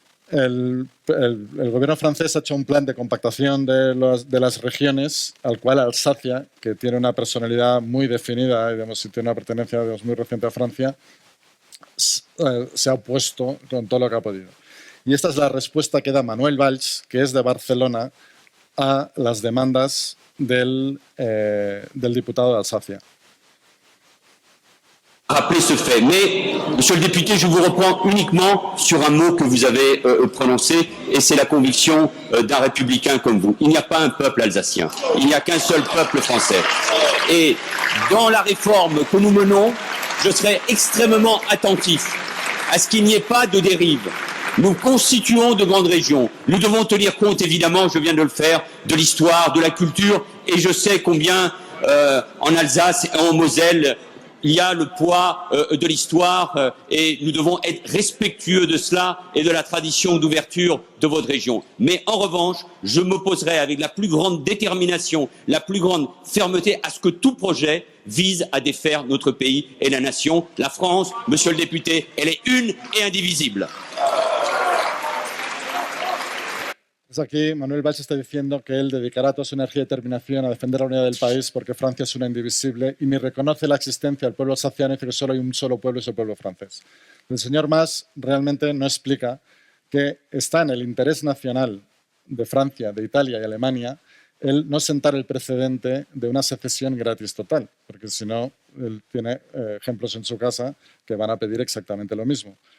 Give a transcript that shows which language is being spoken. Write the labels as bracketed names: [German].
[Spanish] El gobierno francés ha hecho un plan de compactación de las regiones, al cual Alsacia, que tiene una personalidad muy definida, digamos, y tiene una pertenencia, digamos, muy reciente a Francia, se ha opuesto con todo lo que ha podido. Y esta es la respuesta que da Manuel Valls, que es de Barcelona, a las demandas del diputado de Alsacia. [French] Rappeler ce fait. Mais, monsieur le député, je vous reprends uniquement sur un mot que vous avez prononcé, et c'est la conviction d'un républicain comme vous. Il n'y a pas un peuple alsacien, il n'y a qu'un seul peuple français. Et dans la réforme que nous menons, je serai extrêmement attentif à ce qu'il n'y ait pas de dérive. Nous constituons de grandes régions. Nous devons tenir compte, évidemment, je viens de le faire, de l'histoire, de la culture, et je sais combien en Alsace et en Moselle, il y a le poids de l'histoire et nous devons être respectueux de cela et de la tradition d'ouverture de votre région. Mais en revanche, je m'opposerai avec la plus grande détermination, la plus grande fermeté à ce que tout projet vise à défaire notre pays et la nation. La France, monsieur le député, elle est une et indivisible. [Spanish] Aquí Manuel Valls está diciendo que él dedicará toda su energía y determinación a defender la unidad del país porque Francia es una indivisible y ni reconoce la existencia del pueblo alsaciano y dice que solo hay un solo pueblo y es el pueblo francés. El señor Mas realmente no explica que está en el interés nacional de Francia, de Italia y Alemania el no sentar el precedente de una secesión gratis total, porque si no, él tiene ejemplos en su casa que van a pedir exactamente lo mismo.